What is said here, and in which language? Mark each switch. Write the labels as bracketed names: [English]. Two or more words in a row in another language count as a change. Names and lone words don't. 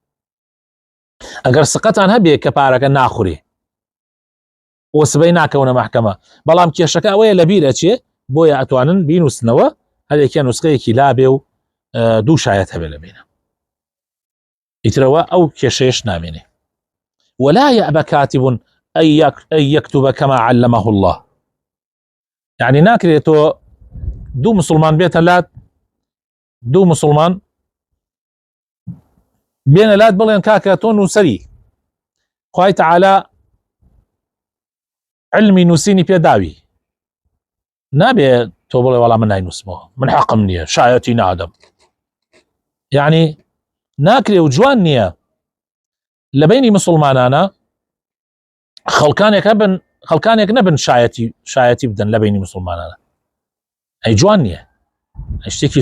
[Central Kurdish] ئەگەر سقەتان هەبێ کە پارەکە ناخورێ، وسبەی ناکەونە محکەمە بەڵام کێشەکە ئەوەیە لەبیر ئەچێ بۆیە ئەتوانن بینوسنەوە هەرێکیان نوسخەیەکی لابێ و دوو شایەت هەبێ لەبینە ئیترەوە ئەو کێشەیەش نامێنێ [Arabic] ولا يأبى كاتب أن يكتب كما علمه الله [Central Kurdish] يعني ناکرێتەوە دوو مسلمان بێتە لات دوو مسلمان بێنە لات بڵێن کاکە تۆ نووسەری خوای تەعالا علمی نووسینی پێداوی نابێ تۆ بڵێ وەڵام من ناینووسمەوە من حەقم نییە شایەتی نادەم یعنی ناکرێ و جوان نییە لە بینی مسلمانانە خەڵکانێک نەبن شایەتی بدەن لە بینی مسلمانانە ئەی جوان نییە شتێکی